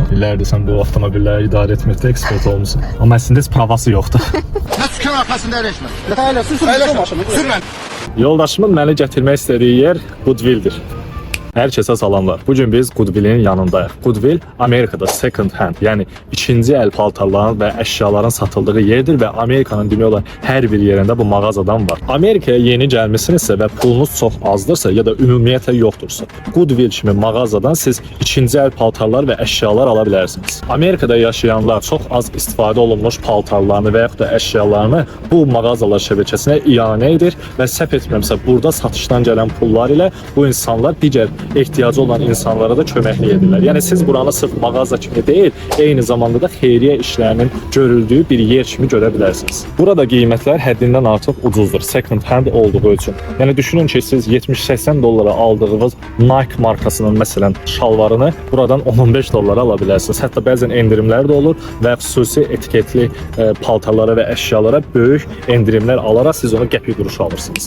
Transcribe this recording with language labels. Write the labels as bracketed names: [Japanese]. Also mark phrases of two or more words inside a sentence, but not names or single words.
[Azerbaijani] İllərdir sən bu avtomobilləri idarə etməkdə ekspert olmusan. Amma əslində heç pravası yoxdur. Nə sükun arxasında əyləşmə. Hələ sürmə. Yoldaşımın məni gətirmək istədiyi yer Goodwill'dir. Hər kəsə salamlar. Bu gün biz Goodwill'in yanındayıq. Goodwill Amerikada [English] second hand, [Azerbaijani] yəni ikinci əl paltarların və əşyaların satıldığı yerdir və Amerikanın demək olar hər bir yerində bu mağazadan var. Amerikaya yeni gəlmisinizsə və pulunuz çox azdırsa ya da ümumiyyətlə yoxdursa, Goodwill kimi mağazadan siz ikinci əl paltarlar və əşyalar ala bilərsiniz. Amerikada yaşayanlar çox az istifadə olunmuş paltarlarını və yaxud da əşyalarını bu mağazalar şəbəkəsinə iyanə edir və səhv etmirəmsə burada satışdan gələn pullar ilə bu insanlar digər ehtiyacı olan insanlara da köməklik edirlər. Yəni siz buranı sırf mağaza kimi deyil, eyni zamanda da xeyriyyə işlərinin görüldüyü bir yer kimi görə bilərsiniz. Burada qiymətlər həddindən artıq ucuzdur, [English] second hand [Azerbaijani] olduğu üçün. Yəni düşünün ki, siz 70-80 dollara aldığınız Nike markasının məsələn şalvarını buradan 10-15 dollara ala bilərsiniz. Hətta bəzən endirimlər də olur və xüsusi etiketli paltarlara və əşyalara böyük endirimlər alaraq siz onu qəpik quruşa alırsınız.